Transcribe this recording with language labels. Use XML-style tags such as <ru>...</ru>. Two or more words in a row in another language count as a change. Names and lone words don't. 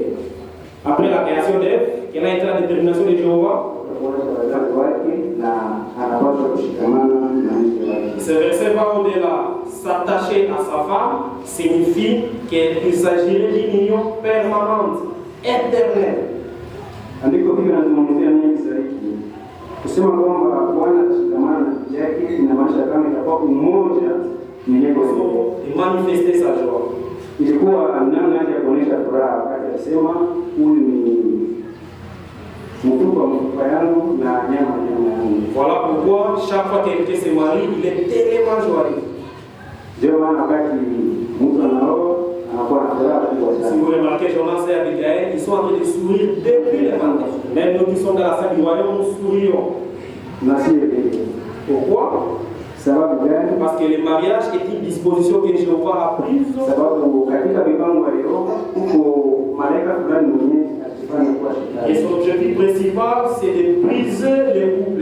<fr>Après la création d'Ève, quelle a été la détermination de Jéhovah? Ce verset va au-delà. S'attacher à sa femme signifie qu'il s'agirait d'une union permanente, éternelle.</fr> <sw>Kusema kwamba Bwana atashikamana na yake inamaanisha kama itakuwa umoja</sw> <fr>manifester sa joie.</fr> <sw>Ilikuwa namna ya kuonyesha furaha wakati alisema huyu ni mfupa yangu na nyama yangu.</sw> <fr>Voilà pourquoi chaque fois que quelqu'un se marie, il est tellement joyeux.</fr> <sw>Ndio maana wakati mtu anaoa anakuwa na furaha kubwa sana.</sw> <fr>Si vous remarquez, Jonas et Abigail, ils sont en train de sourire depuis le matin. Même nous qui sommes dans la salle du royaume, nous sourions. Pourquoi? Parce que le mariage est une disposition que Jéhovah a prise. Et son objectif principal, c'est de briser les couples.</fr>